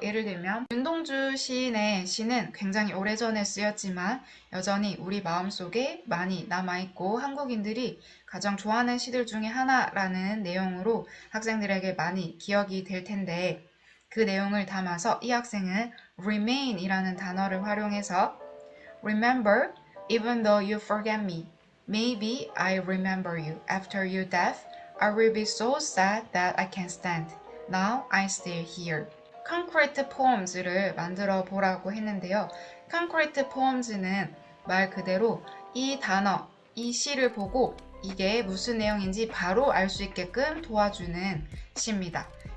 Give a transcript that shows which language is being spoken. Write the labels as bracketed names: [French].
[Korean] 예를 들면 윤동주 시인의 시는 굉장히 오래전에 쓰였지만 여전히 우리 마음속에 많이 남아있고 한국인들이 가장 좋아하는 시들 중에 하나라는 내용으로 학생들에게 많이 기억이 될 텐데, 그 내용을 담아서 이 학생은 remain이라는 단어를 활용해서 [English] remember, even though you forget me. Maybe I remember you. After your death, I will be so sad that I can't stand. Now I'm still here. [Korean] Concrete poems를 만들어 보라고 했는데요. Concrete poems는 말 그대로 이 단어, 이 시를 보고 이게 무슨 내용인지 바로 알 수 있게끔 도와주는 시입니다.